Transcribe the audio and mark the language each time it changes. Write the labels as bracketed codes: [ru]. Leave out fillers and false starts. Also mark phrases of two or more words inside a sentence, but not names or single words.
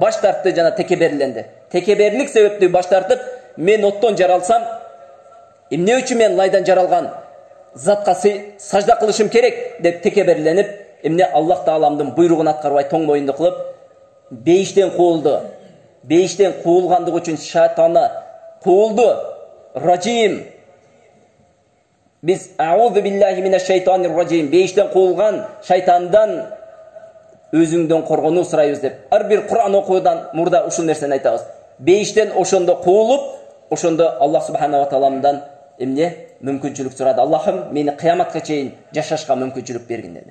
[ky] Баш тартты жана текеберленди. Текеберлик себептүү баш тартып, мен оттон жаралсам, эмне үчүн мен ылайдан жаралган затка сажда кылышым керек деп текеберленип, эмне Аллах Тааламдын буйругун аткарбай тоң моюнду кылып, бейиштен куулду. Бейиштен куулгандыгы үчүн шайтаны куулду. Раджим. [ar] Biz أعوذ بالله من الشيطان الرجيم. [ky] Beyişten kуулган шайтандан өзүңдөн коргонуу сурайбыз деп. Ар бир Кур'ан окуудан мурда ушул нерсени айтабыз. Бейиштен ошондо куулуп, ошондо Аллах Субханаху Тааламдан эмне мүмкүнчүлүк сурады. Аллахым мени кыяматка чейин жашашка мүмкүнчүлүк бергин деди.